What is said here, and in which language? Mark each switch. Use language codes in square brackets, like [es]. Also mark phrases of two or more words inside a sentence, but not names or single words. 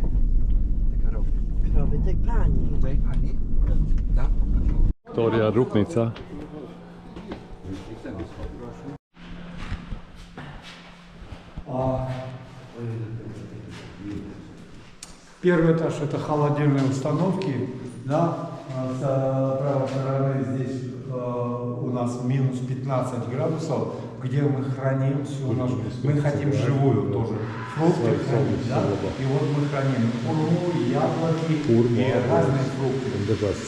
[pl] Te krowy. Krowy tej pani. Tej pani? Tak? [lv] Viktorijā rūpnīcā. [ru] Первый этаж — это холодильные установки, да, с правой стороны здесь у нас минус 15 градусов, где мы храним всю нашу, мы хотим живую тоже, фрукты хранить, да, и вот мы храним урму, яблоки и разные фрукты.